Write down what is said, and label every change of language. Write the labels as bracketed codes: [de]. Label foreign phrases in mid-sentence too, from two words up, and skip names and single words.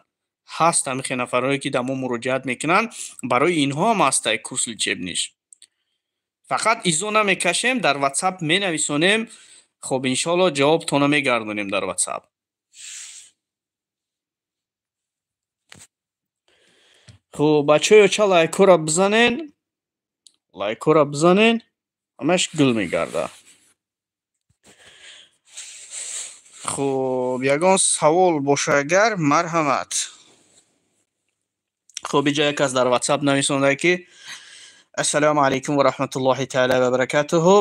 [tg] Ҳаст ҳамихе нафарое ки дамо муроҷиат мекунанд, барои инҳо ҳам ҳастай [ru] курс лечебниш. [tg] Фақат изо намекашем, дар WhatsApp менависонем. Хуб, иншоаллоҳ ҷавобтона мегардонем дар WhatsApp. [fa] خب بچه‌ها چا لایک‌ها را بزنین. لایک‌ها را بزنین. همش گل میگرده. خب یگان سوال باشه اگر مرحمت. خب اینجا یک کس در واتساپ نویسونده که [ar] السلام علیکم و رحمت الله تعالی و برکاته.